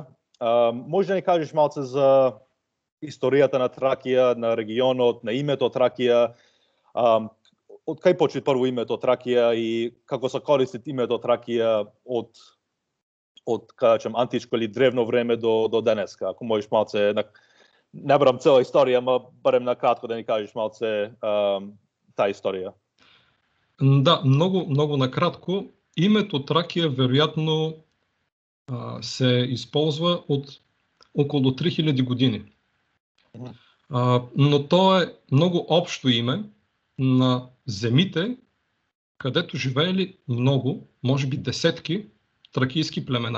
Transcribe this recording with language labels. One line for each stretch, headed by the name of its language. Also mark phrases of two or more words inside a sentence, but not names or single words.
Macedonian: Може да ни кажеш малце за историјата на Тракија, на регионот, на името Тракија, од кај почне прво името Тракија и како се користи името Тракија од античко или древно време до денеска. Ако можеш малце, не барам цела историја, ама барем на кратко да ни кажеш малце таа историја.
Bulgarian: Да, много накратко. Името Тракија вероятно се използва от около 3000 години. Но то е много общо име на земите, където живеели много, може би десетки тракийски племена.